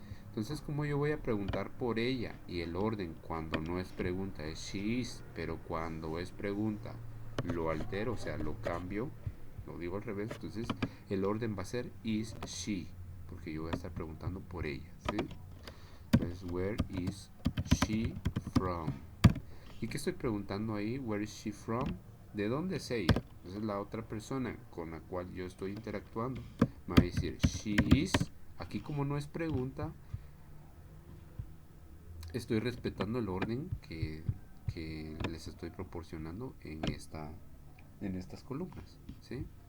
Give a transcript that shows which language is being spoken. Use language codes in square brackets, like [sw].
[es] Entonces, como yo voy a preguntar por ella y el orden cuando no es pregunta es [en] she is, [es] pero cuando es pregunta lo altero, o sea, lo cambio, lo digo al revés, entonces el orden va a ser [en] is she, [es] porque yo voy a estar preguntando por ella, ¿sí? Entonces, [en] where is she from? [es] ¿Y qué estoy preguntando ahí? [en] Where is she from? [es] ¿De dónde es ella? Entonces la otra persona con la cual yo estoy interactuando me va a decir [en] she is. [es] Aquí como no es pregunta, estoy respetando el orden que les estoy proporcionando en estas columnas, ¿sí?